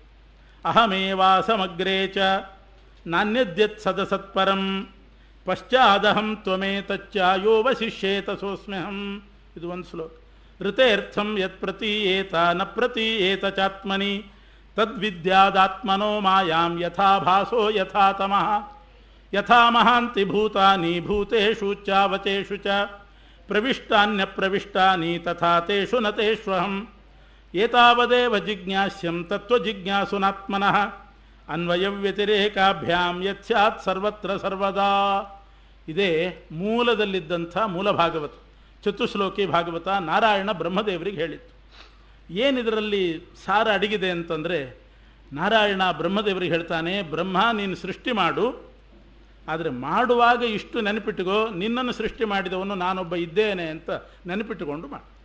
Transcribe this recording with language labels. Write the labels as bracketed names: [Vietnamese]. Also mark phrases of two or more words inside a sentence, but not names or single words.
[Sanskrit] ಅಹಮೇವಾಸಮಗ್ರೇ ಚ ನಾನ್ಯದ್ಯತ್ ಸದಸತ್ಪರಂ ಪಶ್ಚಾದಹಂ ತ್ವಮೇತಚ್ಚ ಯೋ ವಶಿಷ್ಯೇತ ಸೋಸ್ಮ್ಯಹಂ. [Kannada] ಇದು ಒಂದು ಶ್ಲೋಕ. [Sanskrit] ಋತೇರ್ಥಂ ಯತ್ ಪ್ರತೀಯೇತ ನ ಪ್ರತೀಯೇತ ಚಾತ್ಮನಿ ತದ್ವಿದ್ಯಾದಾತ್ಮನೋ ಮಾಯಾಂ ಯಥಾ ಭಾಸೋ ಯಥಾ ತಮಃ ಯಥಾ ಮಹಾಂತಿ ಭೂತಾನಿ ಭೂತೇಷು ಚಾವಚೇಷು ಚ ಪ್ರವಿಷ್ಟಾನ್ಯಪ್ರವಿಷ್ಟಾನಿ ತಥಾ ತೇಷು ನ ತೇಷ್ವಹಂ ಏತಾವದೇವ ಜಿಜ್ಞಾಸ್ಯಂ ತತ್ವಜಿಜ್ಞಾಸುನಾತ್ಮನಃ ಅನ್ವಯವ್ಯತಿರೇಕಾಭ್ಯಾಂ ಯತ್ಸ್ಯಾತ್ ಸರ್ವತ್ರ ಸರ್ವದಾ. [Kannada] ಇದೇ ಮೂಲದಲ್ಲಿದ್ದಂಥ ಮೂಲ ಭಾಗವತ, ಚತುಶ್ಲೋಕಿ ಭಾಗವತ. ನಾರಾಯಣ ಬ್ರಹ್ಮದೇವರಿಗೆ ಹೇಳಿತ್ತು. ಏನಿದರಲ್ಲಿ ಸಾರ ಅಡಗಿದೆ ಅಂತಂದರೆ, ನಾರಾಯಣ ಬ್ರಹ್ಮದೇವರಿಗೆ ಹೇಳ್ತಾನೆ, ಬ್ರಹ್ಮ ನೀನು ಸೃಷ್ಟಿ ಮಾಡು, ಆದರೆ ಮಾಡುವಾಗ ಇಷ್ಟು ನೆನಪಿಟ್ಟುಕೋ, ನಿನ್ನನ್ನು ಸೃಷ್ಟಿ ಮಾಡಿದವನು ನಾನೊಬ್ಬ ಇದ್ದೇನೆ ಅಂತ ನೆನಪಿಟ್ಟುಕೊಂಡು ಮಾಡು.